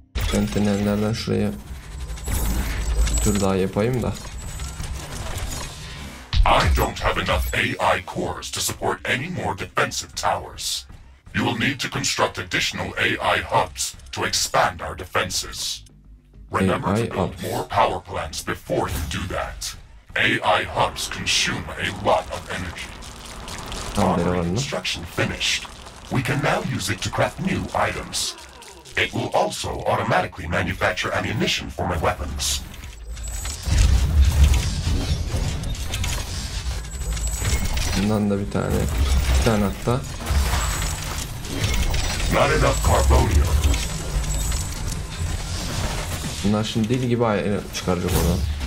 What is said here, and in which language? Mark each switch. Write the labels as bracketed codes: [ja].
[tr] Sentinellerden şuraya bir tur daha yapayım da. [en] I don't have enough AI cores to support any more defensive towers. You will need to construct additional AI hubs to expand our defenses. Remember AI to build hubs. more power plants before you do that. AI hubs consume a lot of energy. Armory construction finished. We can now use it to craft new items. It will also automatically manufacture ammunition for my weapons. [tr] Bundan da bir tane hatta. [en] Not enough carbonium. [tr] Bunlar şimdi deli gibi çıkaracak oradan.